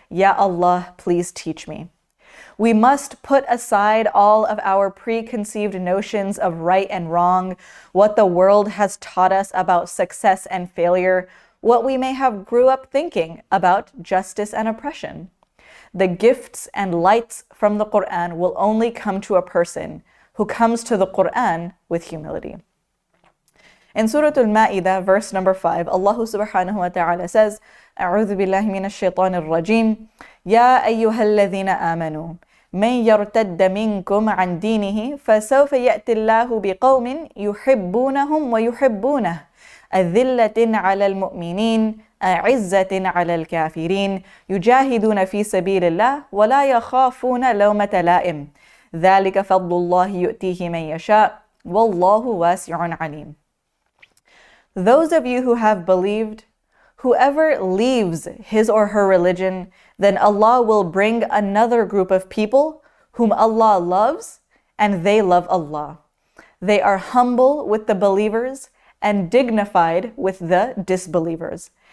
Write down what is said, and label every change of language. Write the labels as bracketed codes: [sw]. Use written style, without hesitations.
[en] Ya Allah, please teach me. We must put aside all of our preconceived notions of right and wrong, what the world has taught us about success and failure, what we may have grew up thinking about justice and oppression. The gifts and lights from the Quran will only come to a person who comes to the Quran with humility. In Surah Al-Ma'idah, verse number 5, Allah subhanahu wa ta'ala says, [ar] أعوذ بالله من الشيطان الرجيم يا أيها الذين آمنوا من يرتد منكم عن دينه فسوف يأتي الله بقوم يحبونهم ويحبونه أذلة على المؤمنين أعزة على الكافرين يجاهدون في سبيل الله ولا يخافون لومة لائم ذلك فضل الله يؤتيه من يشاء والله واسع عليم. [en] Those of you who have believed, whoever leaves his or her religion, then Allah will bring another group of people whom Allah loves and they love Allah. They are humble with the believers and dignified with the disbelievers.